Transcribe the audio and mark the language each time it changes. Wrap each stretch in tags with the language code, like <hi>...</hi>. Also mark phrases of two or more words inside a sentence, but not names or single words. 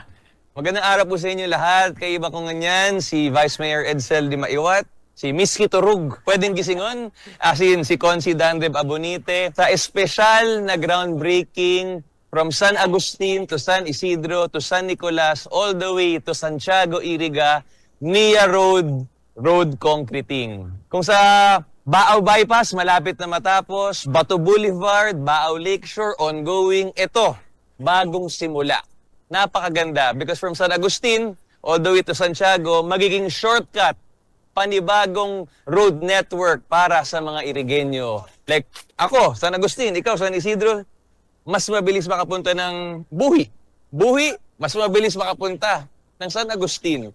<tl>Magandang araw po sa inyo lahat. Kay iba ko ganyan, si Vice Mayor Edsel Di Maiwat, si Miski Turug, pwedeng gisingon, asin si Consi Dandeb Abonite, sa espesyal na groundbreaking</tl> <en>from San Agustin to San Isidro to San Nicolas all the way to Santiago, Iriga, Nia Road concreting.</en> <tl>Kung sa Bao Bypass, malapit na matapos, Bato Boulevard, Bao Lakeshore, ongoing, ito, bagong simula. Napakaganda</tl> <en>because from San Agustin all the way to Santiago,</en> <tl>magiging shortcut, panibagong</tl> <en>road network</en> <tl>para sa mga irigenyo. Like ako, San Agustin, ikaw, San Isidro, mas mabilis makapunta ng Buhi. Buhi, mas mabilis makapunta ng San Agustin.</tl>